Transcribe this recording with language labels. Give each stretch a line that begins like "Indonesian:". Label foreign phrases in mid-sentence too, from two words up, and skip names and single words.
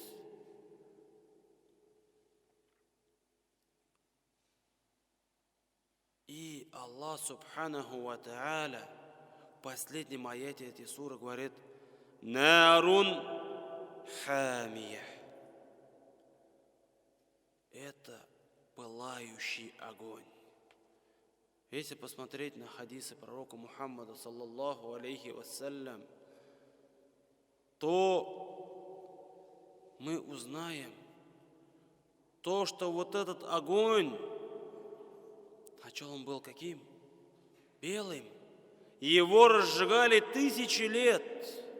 Russian: И Аллах
Arabic: سبحانه وتعالى
Russian: в последнем аяте этой суры говорит:
Arabic: «نار حامية».
Russian: Это пылающий огонь. Если посмотреть на хадисы пророка Мухаммада,
Arabic: صلى الله عليه وسلم,
Russian: то мы узнаем то, что вот этот огонь, сначала он был каким? Белым. Его разжигали 1000 лет.